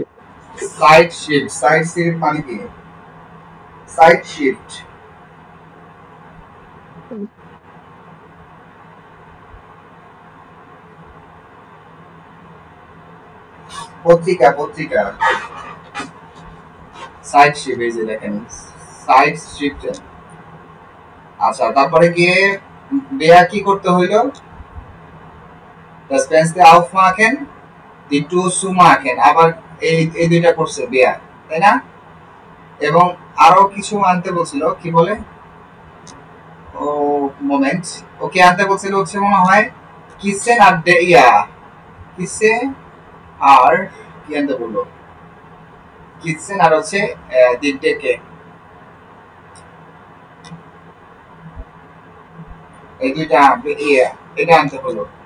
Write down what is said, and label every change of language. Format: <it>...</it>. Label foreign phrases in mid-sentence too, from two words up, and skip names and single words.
<en>side shift</en> <bn>মানে কি,</bn> <en>side shift</en> <bn>পত্রিকা</bn> <en>side shift,</en> <bn>এই যে দেখেন</bn> <en>side shift.</en> <bn>আচ্ছা তারপরে গিয়ে বেয়া কি করতে হইলো,</bn> <de>das Fenster aufmachen, die Tür zumachen,</de> <bn>আবার এই দুইটা করছে বেয়া, তাই না, এবং আরো কিছু আনতে বলছিল, কি বলে ও মোমেন্ট, ওকে আনতে বলছিল হচ্ছে মনে হয় কিসেন আর কিসে আর কি আনতে বললো, কিচেন আর হচ্ছে দিনটাকে, এই দুইটা এটা আনতে হলো।</bn>